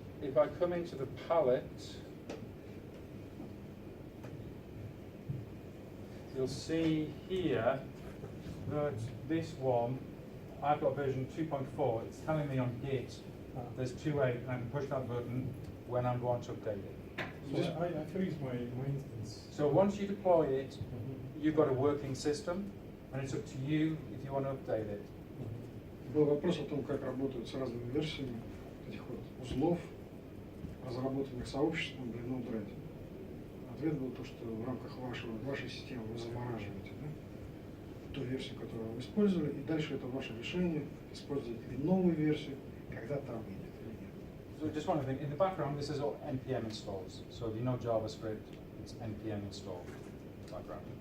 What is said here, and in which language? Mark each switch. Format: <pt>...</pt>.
<en>If I come into the palette, you'll see here that this one, I've got version 2.4. It's telling me on Git there's 2.8, and I can push that button when I want to update it. So I freeze my instance. So once you deploy it, you've got a working system, and it's up to you if you want to update it.</en> <ru>Был вопрос о том, как работают с разными версиями этих вот узлов, разработанных сообществом для Node-RED. Ответ был то, что в рамках вашей системы вы замораживаете, да, ту версию, которую вы использовали, и дальше это ваше решение, использовать ли новую версию, когда та выйдет или нет.</ru> <en>So just one thing, in the background this is all npm installs. So if you know JavaScript, it's npm install background.</en>